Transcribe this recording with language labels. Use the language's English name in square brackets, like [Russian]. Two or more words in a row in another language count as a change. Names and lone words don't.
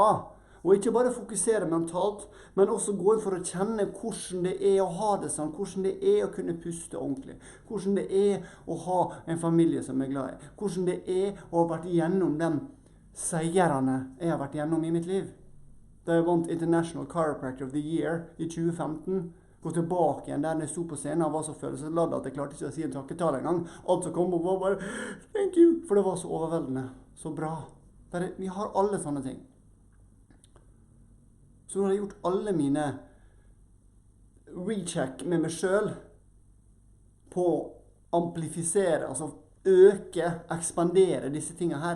[Norwegian] Og ikke bare fokusere mentalt, men også gå inn for å kjenne hvordan det er å ha det sånn, hvordan det er å kunne puste ordentlig, hvordan det er å ha en familie som er glad i, hvordan det er å ha vært gjennom de seirene jeg har vært gjennom i mitt liv. Da jeg vant International Chiropractor of the Year i 2015, gå tilbake igjen der jeg sto på scenen og var så følelsesladd at jeg klarte ikke å si en takketale engang. Alt som kom opp var bare [English] thank you, [Norwegian] for det var så overveldende, så bra. Vi har alle sånne ting. Så nå har jeg gjort alle mine recheck med meg selv på å amplifisere, altså øke, ekspandere disse tingene her.